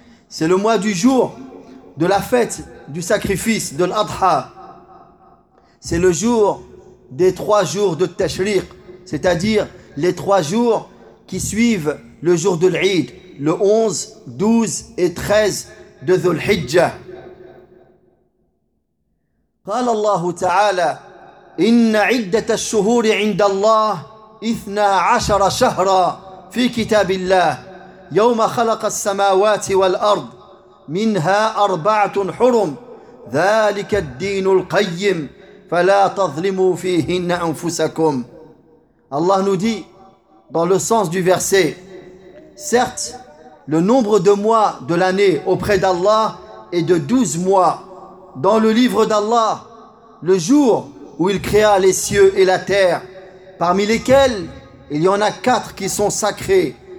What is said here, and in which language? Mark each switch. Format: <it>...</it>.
<fr>C'est le mois du jour de la fête du sacrifice, de l'Adha. C'est le jour des 3 jours de Tashriq, c'est-à-dire les 3 jours qui suivent le jour de l'Eid, le 11, 12 et 13 de Dhul-Hijjah.</fr> <ar>قال الله تعالى إن عدة الشهور عند الله 12 شهرا في كتاب الله يوم خلق السماوات والأرض منها 4 حرم ذلك الدين القيم فلا تظلموا فيهن أنفسكم.</ar> <fr>Allah nous dit dans le sens du verset, certes le nombre de mois de l'année auprès d'Allah est de 12 mois dans le livre d'Allah, le jour où il créa les cieux et la terre, parmi lesquels il y en a 4 qui sont sacrés.</fr>